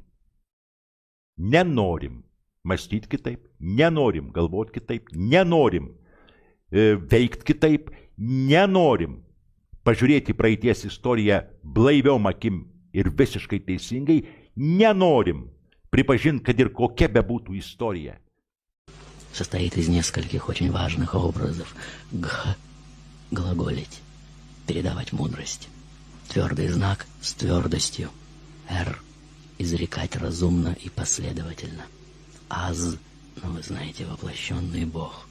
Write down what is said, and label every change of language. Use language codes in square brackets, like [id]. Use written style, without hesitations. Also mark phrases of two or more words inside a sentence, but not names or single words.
[lt] Nenorim mąstyti kitaip, nenorim galvoti kitaip, nenorim veikti kitaip, nenorim pažiūrėti praeities istoriją blaiviom akim ir visiškai teisingai, nenorim pripažinti, kad ir kokia bebūtų istorija. [ru] Состоит из нескольких очень важных образов. Глаголить, передавать мудрость. Твердый знак с твердостью. Р. Изрекать разумно и последовательно. Аз, вы знаете, воплощенный Бог.